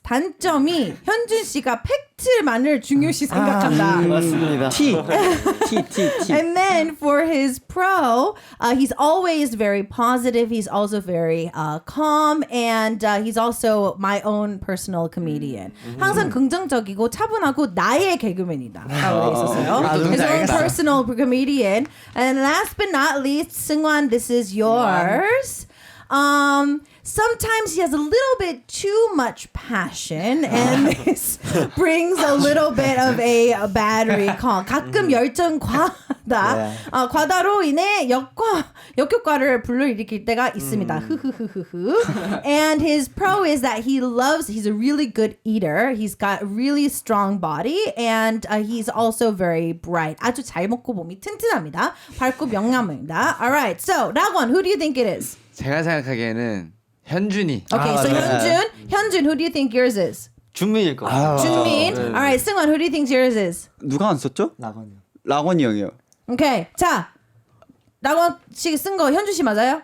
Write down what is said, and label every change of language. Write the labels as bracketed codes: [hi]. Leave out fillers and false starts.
[ko] 단점이 현준 씨가 팩트만을 중요시 생각한다. 맞습니다. [en] T. And then for his pro, he's always very positive. He's also very calm, and he's also my own personal comedian. [ko] 항상 긍정적이고 차분하고 나의 개그맨이다. 라고 돼 있었어요. [en] His own personal comedian. And last but not least, 승환, this is yours. Sometimes he has a little bit too much passion, and this brings a little bit of a battery call. [ko] 가끔 열정 과다, 과다로 인해 역효과를 불러일으킬 때가 있습니다. [en] And his pro is that he's a really good eater. He's got really strong body, and he's also very bright. [ko] 아주 잘 먹고 몸이 튼튼합니다. 밝고 명랑합니다. [en] All right, so 라곤, who do you think it is? [ko] 제가 생각하기에는 현준이. [en] Okay, so 현준, who do you think yours is? [ko] 준민일 것 같아요. 준민. [en] All right, 승환, who do you think yours is? [ko] 누가 안 썼죠? 라곤이 형이요. Okay, 자, 라곤 씨 쓴 거 현준 씨 맞아요?